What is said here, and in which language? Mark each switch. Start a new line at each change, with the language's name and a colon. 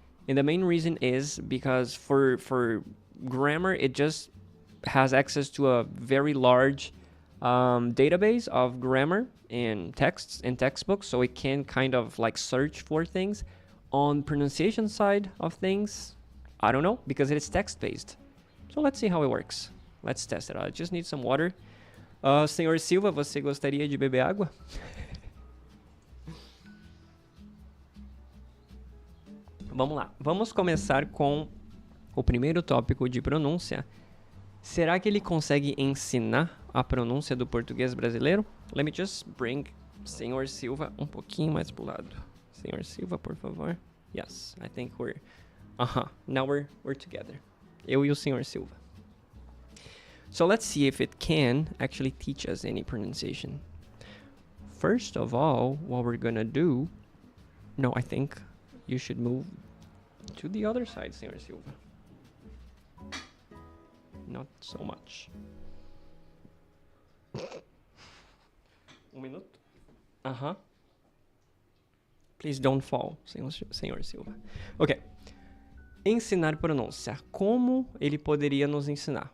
English: And the main reason is because for grammar, it just has access to a very large database of grammar and texts and textbooks. So it can kind of like search for things. On pronunciation side of things, I don't know, because it is text-based. So let's see how it works. Let's test it out. I just need some water.
Portuguese: Senhor Silva, você gostaria de beber água? Vamos lá. Vamos começar com o primeiro tópico de pronúncia. Será que ele consegue ensinar a pronúncia do português brasileiro?
English: Let me just bring Senhor Silva
Portuguese: um pouquinho mais pro lado.
English: Senhor Silva,
Portuguese: por favor.
English: Yes, I think we're... now we're together.
Portuguese: Eu e o Senhor Silva.
English: So let's see if it can actually teach us any pronunciation. First of all, what we're gonna do... No, I think you should move to the other side, Senhor Silva. Not so much.
Portuguese: Minuto.
English: Please don't fall, Senhor Silva.
Portuguese: Ok. Ensinar pronúncia. Como ele poderia nos ensinar?